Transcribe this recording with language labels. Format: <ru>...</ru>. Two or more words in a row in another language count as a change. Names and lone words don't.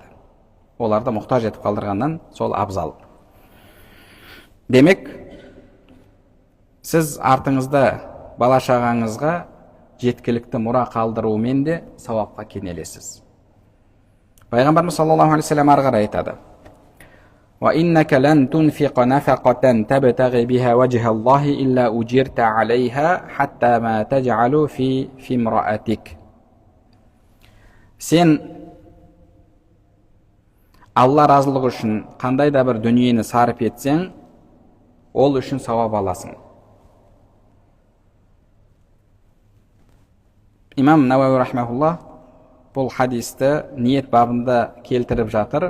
<kk>Оларды мұқтаж етіп қалдырғаннан сол абзал. Демек, сіз артыңызда бала шағаңызға жеткілікті мұра қалдыруымен де сауапқа кенелесіз. Пайғамбарымыз</kk> <ar>صلى الله عليه وسلم</ar> <kk>ары қарай айтады:</kk> <ar>وَإِنَّكَ لَنْ تُنْفِقَ نَفَقَةً تَبْتَغِي بِهَا وَجْهَ اللَّهِ إِلَّا أُجِرْتَ عَلَيْهَا حَتَّى مَا تَجْعَلُ فِي امْرَأَتِكَ.</ar> <kk>Сен Алла разылығы үшін қандай да бір дүниені сарып етсең, ол үшін сауап аласың. Имам Науауи рахмаһуллах бұл хадисті ниет бабында келтіріп жатыр.</kk>